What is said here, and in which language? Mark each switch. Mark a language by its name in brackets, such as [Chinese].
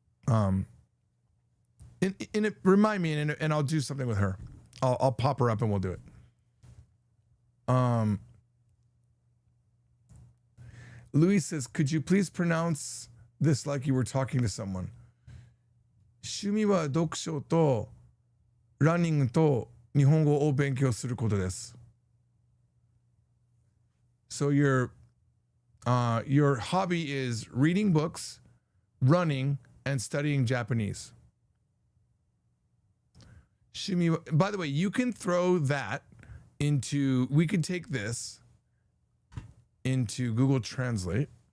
[English] And it remind me, and I'll do something with her. I'll pop her up and we'll do it. Louis says, could you please pronounce this like you were talking to someone? [Japanese] 趣味は読書とランニングと日本語を勉強することです。 [English] So your hobby is reading books, running, and studying Japanese. By the way, you can throw that into, we could take this into Google Translate.